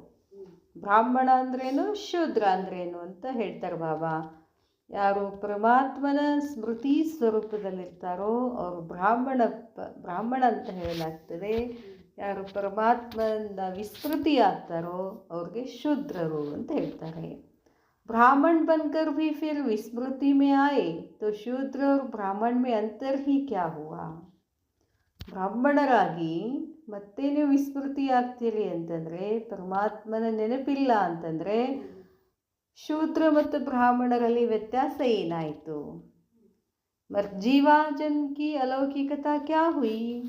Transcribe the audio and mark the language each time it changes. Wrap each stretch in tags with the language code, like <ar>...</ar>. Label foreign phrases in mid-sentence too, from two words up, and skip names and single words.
<kn>ಬ್ರಾಹ್ಮಣ ಅಂದ್ರೇನು, ಶೂದ್ರ ಅಂದ್ರೇನು ಅಂತ ಹೇಳ್ತಾರೆ ಬಾಬಾ. ಯಾರು ಪರಮಾತ್ಮನ ಸ್ಮೃತಿ ಸ್ವರೂಪದಲ್ಲಿರ್ತಾರೋ ಅವರು ಬ್ರಾಹ್ಮಣ ಅಂತ ಹೇಳಲಾಗ್ತದೆ. ಯಾರು ಪರಮಾತ್ಮನ ವಿಸ್ಮೃತಿ ಆಗ್ತಾರೋ ಅವ್ರಿಗೆ ಶೂದ್ರರು ಅಂತ ಹೇಳ್ತಾರೆ.</kn> <hi>ब्राह्मण बनकर भी फिर विस्मृति में आए तो शूद्र और ब्राह्मण में अंतर ही क्या हुआ.</hi> <kn>ಬ್ರಾಹ್ಮಣರಾಗಿ ಮತ್ತೆ ನೀವು ವಿಸ್ಮೃತಿ ಆಗ್ತೀರಿ ಅಂತಂದರೆ, ಪರಮಾತ್ಮನ ನೆನಪಿಲ್ಲ ಅಂತಂದರೆ ಶೂದ್ರ ಮತ್ತು ಬ್ರಾಹ್ಮಣರಲ್ಲಿ ವ್ಯತ್ಯಾಸ ಏನಾಯಿತು?</kn> <hi>मरजीवा जन्म की अलौकिकता क्या हुई.</hi>